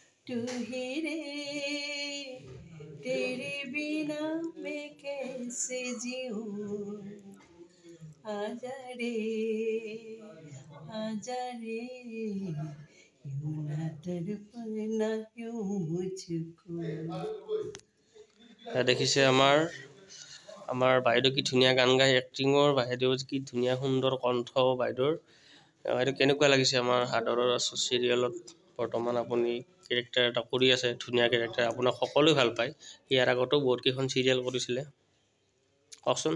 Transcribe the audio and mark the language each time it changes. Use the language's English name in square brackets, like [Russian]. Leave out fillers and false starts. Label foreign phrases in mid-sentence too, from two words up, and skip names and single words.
[Hindi] तू ही रे तेरे बिना मैं कैसे जीऊं आजा रे यूं ना तड़पना क्यों मुझको [Assamese] দেখিছে আমাৰ বাইদেউ কি ধুনীয়া গান গায় এক্টিঙৰ বাহিৰেও কি ধুনীয়া সুন্দৰ কণ্ঠ বাইদেউৰ বাইদেউ কেনেকুৱা লাগিছে আমাৰ হাদৰৰ চিৰিয়েলত বৰ্তমান আপুনি কেৰেক্টাৰ এটা কৰি আছে ধুনীয়া কেৰেক্টাৰ আপোনাক সকলোৱে ভাল পায় ইয়াৰ আগতো বহুত কেইখন চিৰিয়েল কৰিছিলে কওকচোন